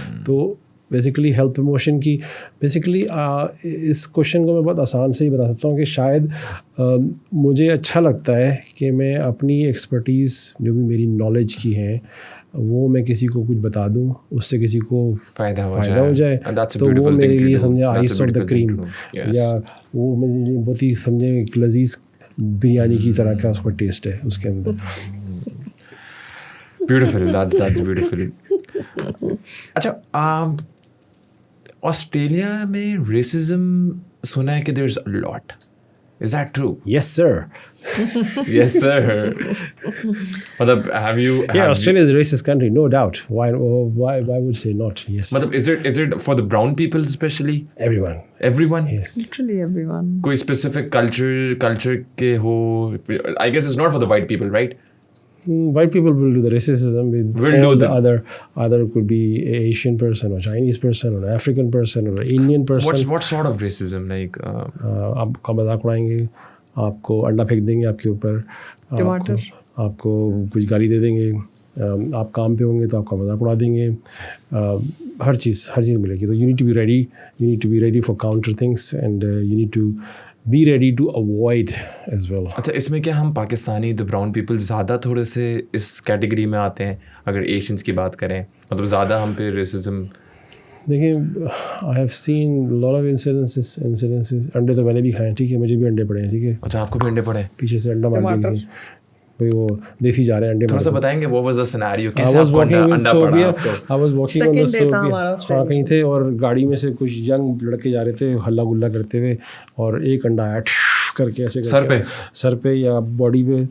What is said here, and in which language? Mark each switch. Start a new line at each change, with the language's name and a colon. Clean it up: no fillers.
Urdu: تو basically health promotion کی basically اس question کو میں بہت آسان سے ہی بتا سکتا ہوں کہ شاید مجھے اچھا لگتا ہے کہ میں اپنی ایکسپرٹیز جو بھی میری نالج کی ہیں وہ میں کسی کو کچھ بتا دوں, اس سے کسی کو فائدہ ہو جائے, تو وہ میرے لیے سمجھے
English: ice of the cream,
Urdu: یا وہ میرے لیے بہت ہی سمجھے ایک لذیذ بریانی کی طرح کا اس کا ٹیسٹ ہے اس کے اندر. Beautiful,
English: that's
Urdu: beautiful. اچھا, آسٹریلیا میں ریسزم سنا ہے کہ
English: There is a lot, is that true? Yes sir. Yes sir.
Urdu: مطلب
English: have you yeah, Australia is a racist country, no doubt. Why would say not? Yes.
Urdu: مطلب
English: is it for the brown people especially? Everyone? Yes. Literally everyone.
Urdu: کوئی specific culture کے ہو,
English: I guess it's not for the white people, right? White people will do the racism with all the other could be Asian person or Chinese person or African person or Indian person. What sort of racism? Like
Urdu: آپ کا مذاق اڑائیں گے, آپ کو انڈا پھینک دیں گے آپ کے اوپر, ٹماٹر, آپ کو کچھ گالی دے دیں گے, آپ کام پہ ہوں گے تو آپ کا مذاق اڑا دیں گے, ہر چیز ملے گی. تو
English: you need to be ready for counter things and you need to be ready to avoid as well.
Urdu: اچھا, اس میں کیا ہم پاکستانی
English: the brown people
Urdu: زیادہ تھوڑے سے اس کیٹیگری میں آتے ہیں اگر ایشینس کی بات کریں, مطلب زیادہ ہم پہ ریسزم؟ دیکھیں,
English: I have seen a lot of incidences.
Urdu: انڈے تو میں نے بھی کھائے ہیں, ٹھیک ہے, مجھے بھی انڈے پڑے ہیں, ٹھیک ہے. اچھا, آپ کو بھی انڈے پڑے ہیں؟ پیچھے سے انڈا مار دیں گے بھائی, وہ دیسی جا رہے ہیں انڈے. تھوڑا سا بتائیں گے
English: what was the scenario,
Urdu: کیسے آپ کو انڈا پڑا آپ کو؟
English: I was walking on the Sobia,
Urdu: کہیں تھے اور گاڑی میں سے کچھ ینگ لڑکے جا رہے تھے ہلا گلا کرتے ہوئے, اور ایک انڈا آیا کر کے ایسے سر پہ یا باڈی پہ.